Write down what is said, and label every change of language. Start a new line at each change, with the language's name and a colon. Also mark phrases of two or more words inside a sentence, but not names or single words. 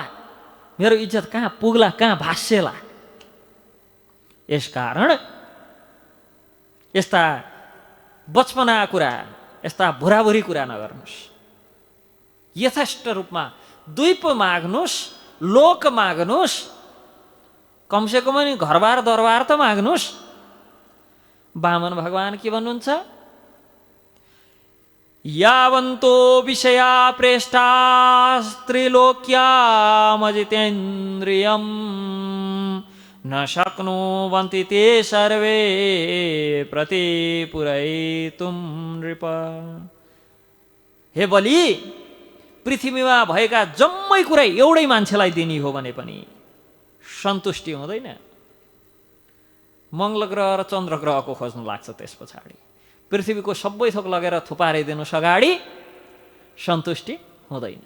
Nepali: मेरो इज्जत कहाँ पुग्ला, कहाँ भाष्यला? यसकारण यस्ता बचपना कुरा, यस्ता भुराभुरी कुरा नगर्नुहोस्। यथेष्ट रूपमा द्वीप माग्नुहोस्, लोक माग्नुहोस्, कमसेकम नि घरबार दरबार त माग्नुहोस्। वामन भगवान के भन्नुहुन्छ?
Sanskrit: यावन्तो विषया प्रेष्टास्त्रिलोक्यामजितेन्द्रियं न शक्नुवन्ति ते सर्वे प्रतिपुरयितुं नृप।
Nepali: हे बलि, पृथ्वीमा भएका जम्मै कुरा एउटै मान्छेलाई दिने हो भने पनि सन्तुष्टि हुँदैन। मङ्गल ग्रह र चन्द्र ग्रहको खोज्नु लाग्छ, त्यस पछाडि पृथ्वीको सबै थोक लगेर थुपारिदिनुहोस् अगाडि सन्तुष्टि हुँदैन।